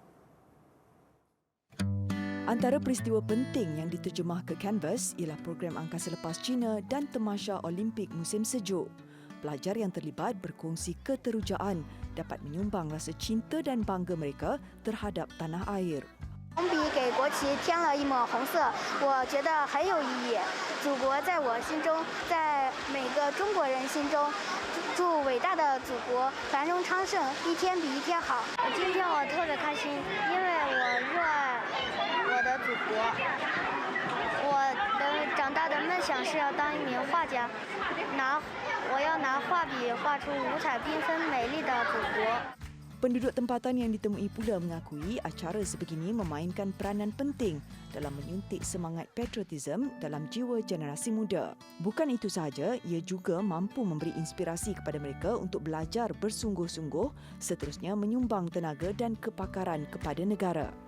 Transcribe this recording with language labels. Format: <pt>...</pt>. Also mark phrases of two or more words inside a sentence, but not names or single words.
<ms>Antara peristiwa penting yang diterjemah ke kanvas ialah program angkasa lepas China dan tamasya Olimpik musim sejuk. Pelajar yang terlibat berkongsi keterujaan dapat menyumbang rasa cinta dan bangga mereka terhadap tanah air.</ms> <zh>红笔给国旗添了一抹红色，我觉得很有意义。祖国在我心中，在每个中国人心中，祝伟大的祖国繁荣昌盛，一天比一天好。今天我特别开心，因为我热爱我的祖国。我的长大的梦想是要当一名画家，我要拿画笔画出五彩缤纷美丽的祖国。</zh> <ms>Penduduk tempatan yang ditemui pula mengakui acara sebegini memainkan peranan penting dalam menyuntik semangat patriotism dalam jiwa generasi muda. Bukan itu sahaja, ia juga mampu memberi inspirasi kepada mereka untuk belajar bersungguh-sungguh, seterusnya menyumbang tenaga dan kepakaran kepada negara.</ms>